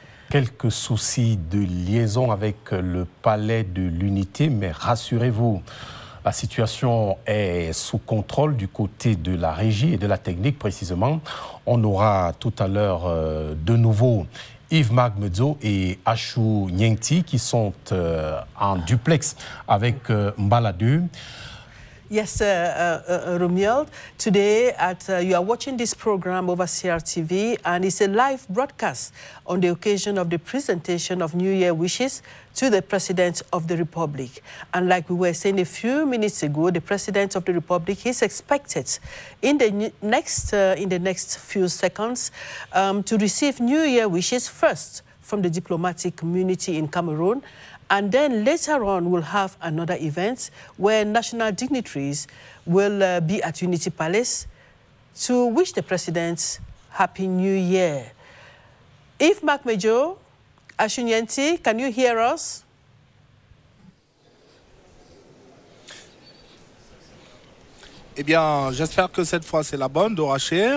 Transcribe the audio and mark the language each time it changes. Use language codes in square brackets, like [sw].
[fr] Quelques soucis de liaison avec le Palais de l'Unité, mais rassurez-vous, la situation est sous contrôle du côté de la régie et de la technique précisément. On aura tout à l'heure de nouveau Yves Marc Major et Ashunyanti qui sont en duplex avec Mbaladu. [en] Yes, Romuald. Today, you are watching this program over CRTV, and it's a live broadcast on the occasion of the presentation of New Year wishes to the President of the Republic. And like we were saying a few minutes ago, the President of the Republic is expected in the next few seconds to receive New Year wishes first from the diplomatic community in Cameroon. And then later on, we'll have another event where national dignitaries will be at Unity Palace to wish the President Happy New Year. Yves Marc Major, Ashunyanti, can you hear us? [fr] Eh bien, j'espère que cette fois c'est la bonne, Dora Cher.